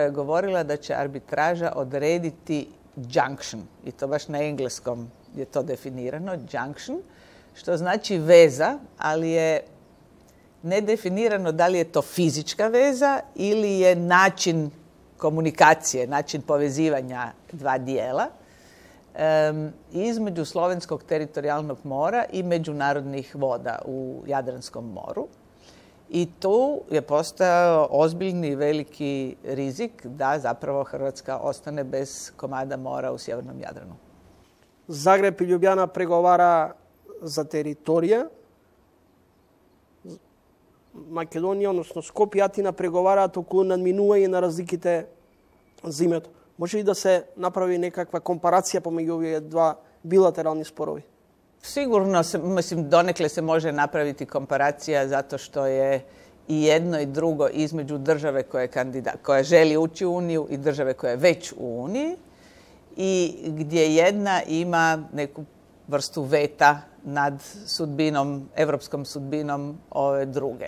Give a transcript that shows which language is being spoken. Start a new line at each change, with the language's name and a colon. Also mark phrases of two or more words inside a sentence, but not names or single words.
Croatian: je govorila da će arbitraža odrediti junction, i to baš na engleskom je to definirano, junction, što znači veza, ali je nedefinirano da li je to fizička veza ili je način komunikacije, način povezivanja dva dijela između slovenskog teritorijalnog mora i međunarodnih voda u Jadranskom moru. I tu je postao ozbiljni veliki rizik da zapravo Hrvatska ostane bez komada mora u sjevernom Jadranu.
Macedonian: Zagreb i Ljubljana pregovara za teritorija. Македонија, односно Скопје и Атина преговараат околу надминување на разликите за името. Може ли да се направи некаква компарација помеѓу овие два билатерални спорови?
Croatian: Sigurno, mislim, donekle se može napraviti komparacija zato što je i jedno i drugo između države koja želi ući u Uniju i države koja je već u Uniji i gdje jedna ima neku vrstu veta nad sudbinom, evropskom sudbinom ove druge.